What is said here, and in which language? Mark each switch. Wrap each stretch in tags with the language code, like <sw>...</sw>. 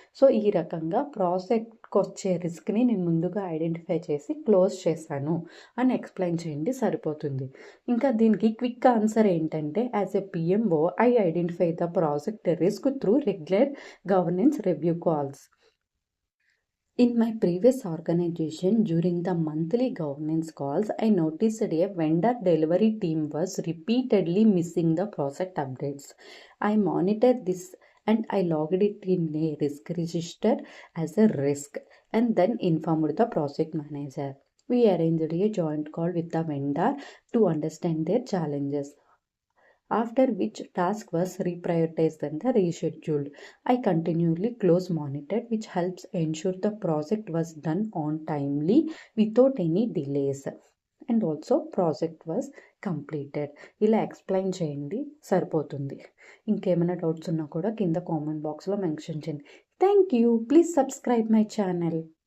<te>So ఈ రకంగా ప్రాజెక్ట్కి వచ్చే రిస్క్ని నేను ముందుగా ఐడెంటిఫై చేసి క్లోజ్ చేశాను అని ఎక్స్ప్లెయిన్ చేయండి, సరిపోతుంది. ఇంకా దీనికి క్విక్ ఆన్సర్ ఏంటంటే,</te> <en>As a PMO I identify the project risk through regular governance review calls. In my previous organization, during the monthly governance calls, I noticed a vendor delivery team was repeatedly missing the project updates. I monitored this and I logged it in a risk register as a risk and then informed the project manager. We arranged a joint call with the vendor to understand their challenges, after which task was reprioritized and rescheduled. I continually close monitored, which helps ensure the project was done on timely without any delays and also project was completed.</en> <te>ఇలా explain చేయండి, సరిపోతుంది. ఇంకేమైనా doubts ఉన్నా కూడా కింద comment బాక్స్లో mention చేయండి.</te> <en>Thank you. Please subscribe my channel.</en>